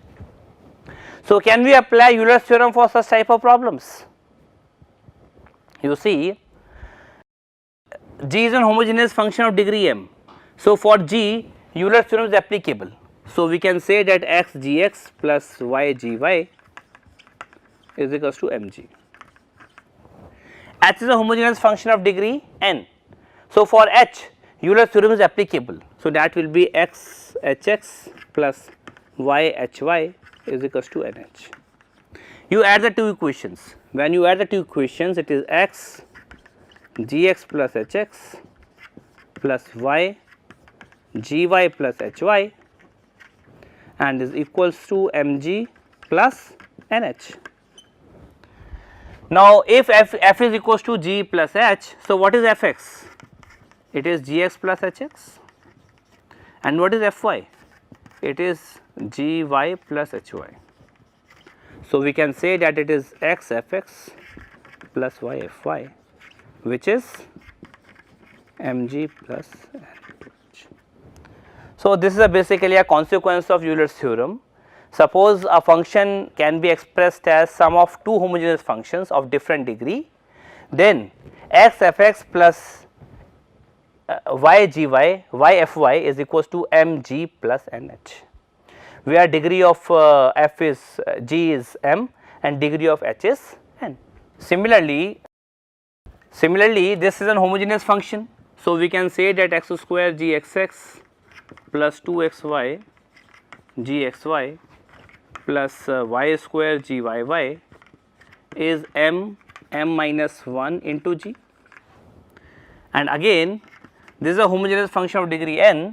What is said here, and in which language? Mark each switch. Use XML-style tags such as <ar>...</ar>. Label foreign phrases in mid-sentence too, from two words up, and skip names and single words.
<en>So can we apply Euler's theorem for such type of problems? You see, g is an homogeneous function of degree m. So for g, Euler's theorem is applicable. So we can say that x gx plus y gy is equals to mg. H is a homogeneous function of degree n. So for h, Euler's theorem is applicable. So that will be x hx plus y hy is equals to nh. You add the two equations. When you add the two equations, it is x gx plus hx plus y gy plus hy and is equals to mg plus nh. Now if f is equals to g plus h, so what is fx? It is gx plus hx, and what is fy? It is gy plus hy. So we can say that it is x fx plus y fy, which is mg plus nh. So this is basically a consequence of Euler's theorem. Suppose a function can be expressed as sum of two homogeneous functions of different degree, then x fx plus y gy y fy is equals to mg plus nh, where degree of f is g is m and degree of h is n. Similarly this is an homogeneous function. So we can say that x square gxx plus 2xy gxy plus y square gyy is m minus 1 into g, and again this is a homogeneous function of degree n.</en>